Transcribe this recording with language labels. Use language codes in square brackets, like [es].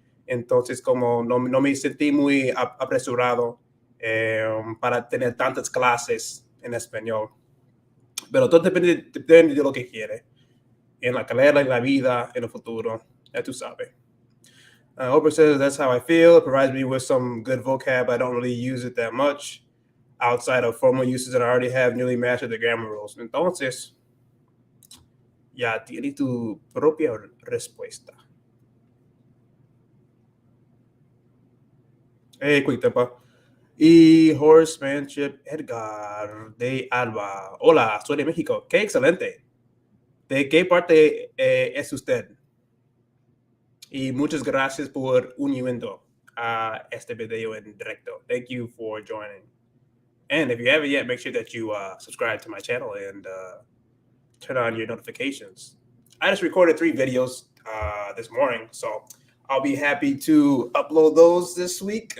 [es] Entonces, como no me sentí muy apresurado para tener tantas clases en español. Pero todo depende de lo que quiere. En la carrera, en la vida, en el futuro. Ya tú sabes. [en] Oprah says, that's how I feel. It provides me with some good vocab. I don't really use it that much outside of formal uses that I already have nearly mastered the grammar rules. [es] Entonces, ya tienes tu propia respuesta. Hey, quick tempo. Y Horsemanship Edgar de Alba. Hola, soy de México. Qué excelente. ¿De qué parte es usted? Y muchas gracias por uniendo a este video en directo. [en] Thank you for joining. And if you haven't yet, make sure that you subscribe to my channel and turn on your notifications. I just recorded 3 videos this morning, so I'll be happy to upload those this week.